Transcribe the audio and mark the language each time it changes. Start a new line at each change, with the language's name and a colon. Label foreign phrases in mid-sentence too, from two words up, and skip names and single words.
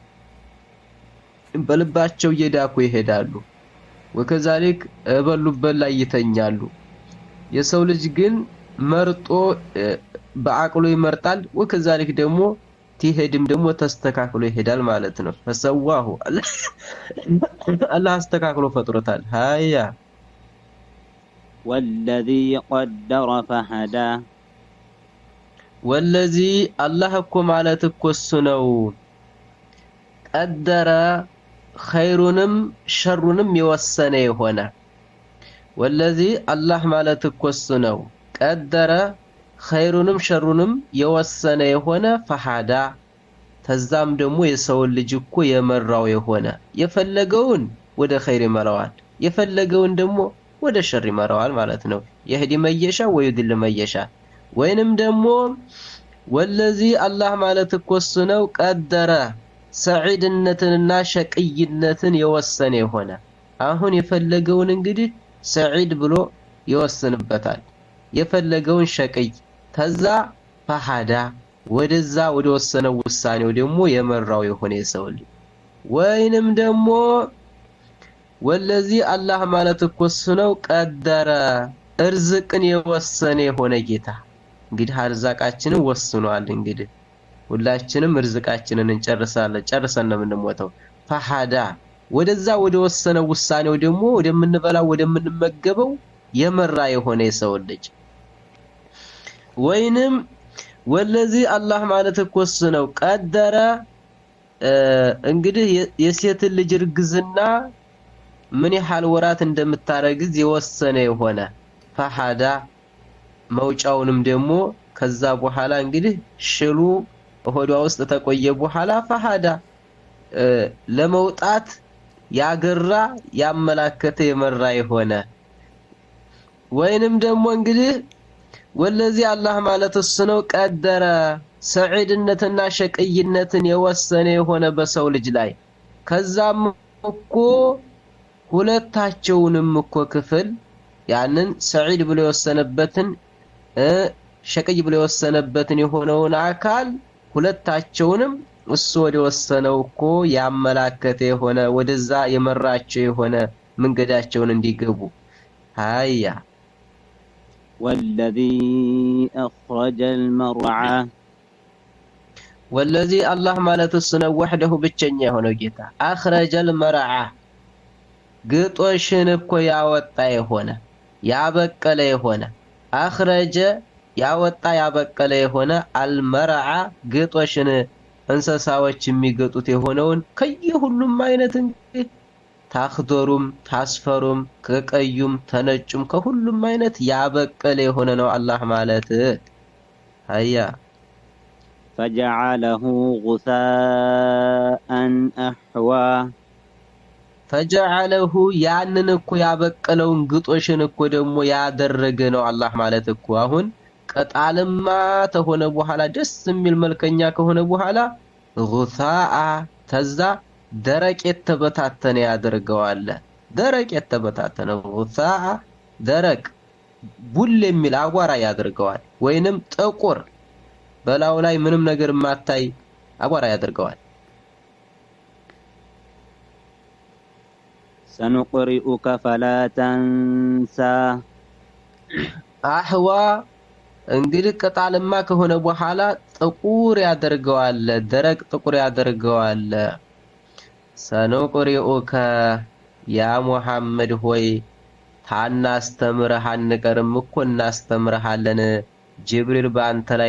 Amharic: በልባቸው እየዳኩ ይሄዳሉ ወከዛሊክ በሉበት ላይ ይተኛሉ። የሰው ልጅ ግን መርጦ በአቅሉ ይመርጣል ወከዛሊክ ደግሞ ትሄድም ደግሞ ተስተካክሎ ይሄዳል ማለት ነው። ፈሰዋሁ አላህ አስተካክሎ ፈጥሮታል። ሃያ
Arabic: والذي قدر فهدى. والذي الله
Amharic: እኮ ማለት እኮ እሱ ነው ቀደረ ኸይሩንም ሸሩንም የወሰነ የሆነ
Arabic: والذي الله
Amharic: ማለት እኮ እሱ ነው ቀደረ ኸይሩንም ሸሩንም የወሰነ የሆነ ፈሃዳ ተዛም ደግሞ የሰው ልጅ እኮ የመራው የሆነ የፈለገውን ወደ ኸይር ይመራዋል የፈለገውን ደግሞ ወደ ሸር ይመራዋል ማለት ነው።
Arabic: يهدي من يشاء ويضل من يشاء
Amharic: ወይንም ደግሞ
Arabic: والذي الله
Amharic: ማለት እኮ እሱ ነው ቀደረ ሰዒድነትንና ሸቅይነትን የወሰነ የሆነ አሁን የፈለገውን እንግዲህ ሰዒድ ብሎ ይወስንበታል የፈለገውን ሸቅይ ተዛ ፈሃዳ ወደዛ ወደ ወሰነው ውሳኔው ደግሞ የመራው የሆነ የሰው ልጅ ወይንም ደግሞ
Arabic: والذي الله
Amharic: ማለት እኮ እሱ ነው ቀደረ እርዝቅን የወሰነ የሆነ ጌታ እንግዲህ አርዛቃችንን ወስኗል። እንግዲህ ሁላችንም እርዝቃችንን እንጨርሳለን ጨርሰን ነው የምንሞተው። ፈሃዳ ወደዛ ወደ ወሰነው ውሳኔው ደግሞ ወደምንበላው ወደምንመገበው የመራ የሆነ የሰው ልጅ ወይንም
Arabic: والذي الله
Amharic: ማለት እኮ እሱ ነው ቀደረ እንግዲህ የሴት ልጅ እርግዝና ምን ያህል ወራት እንደምታረግዝ የወሰነ የሆነ ፈሃዳ መውጫውንም ደግሞ ከዛ በኋላ እንግዲህ ሽሉ ሆዷ ውስጥ ተቆየ በኋላ ፈሃዳ ለመውጣት ያገራ ያመላከተ የመራ የሆነ ወይንም ደግሞ እንግዲህ
Arabic: والذي الله
Amharic: ማለት እሱ ነው ቀደረ ሰዒድነትና ሸቅይነትን የወሰነ የሆነ በሰው ልጅ ላይ ከዛም እኮ ሁለታቸውንም እኮ ክፍል ያንን ሰዒድ ብሎ የወሰነበትን ሸቅይ ብሎ የወሰነበትን የሆነውን አካል ሁለታቸውንም እሱ ወደ ወሰነው እኮ ያመላከተ የሆነ ወደዛ የመራቸው የሆነ መንገዳቸውን እንዲገቡ ሃያ
Arabic: والذي أخرج المرعى. والذي الله
Amharic: ማለት እሱ ነው ወህደሁ ብቸኛ የሆነው ጌታ أخرج المرعى ግጦሽን እኮ ያወጣ የሆነ ያበቀለ የሆነ አኽረጀ ያወጣ ያበቀለ የሆነ አልመርዓ ግጦሽን እንስሳዎች የሚገጡት የሆነውን ከየሁሉም አይነት እንግዲህ ታኽዶሩም ታስፈሩም ከቀዩም ተነጩም ከሁሉም አይነት ያበቀለ የሆነ ነው አላህ ማለት። አያ
Arabic: فجعله غثاء أحوى
Amharic: ፈጀዐለሁ ያንን እኮ ያበቀለውን ግጦሽን እኮ ደግሞ ያደረገ ነው አላህ ማለት እኮ። አሁን ቅጣልማ ተሆነ በኋላ ደስ የሚል መልከኛ ከሆነ በኋላ ጉሳአ ተዛ ደረቅ የተበታተነ ያደርገዋል። ደረቅ የተበታተነ ጉሳአ ደረቅ ቡል የሚል አቧራ ያደርገዋል። ወይንም ጥቁር በላው ላይ ምንም ነገር ማታይ አቧራ ያደርገዋል።
Arabic: سنقرئك فلا تنسى
Amharic: አህዋ እንግዲህ ቅጣልማ ከሆነ በኋላ ጥቁር ያደርገዋል። ደረቅ ጥቁር ያደርገዋል።
Arabic: سنقرئك يا
Amharic: ሙሐመድ ሆይ ታናስተምረህ አንቀርም እኮ እናስተምረሃለን። ጅብሪል በአንተ